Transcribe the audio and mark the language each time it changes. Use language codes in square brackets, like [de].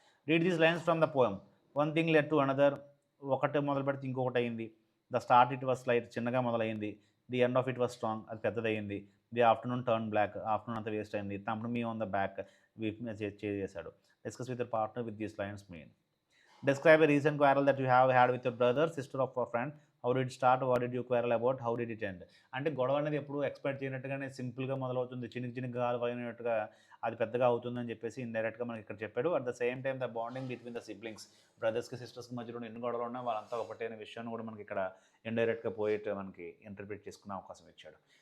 [en] Read these lines from the poem. One thing led to another, [te] ఒకటి మొదలు పెడితే ఇంకొకటి అయింది. [en] the start it was light, [te] చిన్నగా మొదలైంది. [en] the end of it was strong, [te] అది పెద్దదయ్యింది. [en] the afternoon turn black, [te] afternoon అంతా వేస్ట్ అయింది. [en] thumped me on the back, [te] వీప్ మీద చేశాడు. [en] Discuss with your partner with these lines mean. Describe a recent quarrel that you have had with your brother, sister of a friend. How did it start? What did you quarrel about? How did it end? [te] అంటే గొడవ అనేది ఎప్పుడు expect చేయనట్టుగానే సింపుల్గా మొదలవుతుంది, చిన్నగా అయినట్టుగా అది పెద్దగా అవుతుందని చెప్పేసి ఇండైరెక్ట్గా మనకి ఇక్కడ చెప్పాడు. [en] at the same time the bonding between the siblings, [te] బ్రదర్స్కి సిస్టర్స్కి మధ్యలో ఎన్ని గొడవలు ఉన్నా వాళ్ళంతా ఒకటే అనే విషయాన్ని కూడా మనకి ఇక్కడ ఇండైరెక్ట్గా పోయేట్ మనకి ఇంటర్ప్రిట్ చేసుకునే అవకాశం ఇచ్చాడు.